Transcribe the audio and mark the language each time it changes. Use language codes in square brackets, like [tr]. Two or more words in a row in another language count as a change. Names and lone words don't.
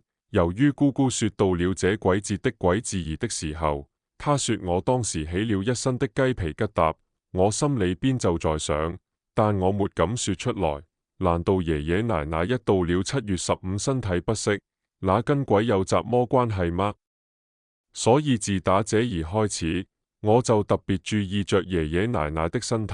[zh] 由於姑姑說到了這鬼節的鬼字兒的時候，她說我當時起了一身的雞皮疙瘩，我心裏邊就在想，但我沒敢說出來。難道爺爺奶奶一到了7月15身體不適，那跟鬼有什麼關係嗎？所以自打這兒開始，我就特別注意着爺爺奶奶的身體。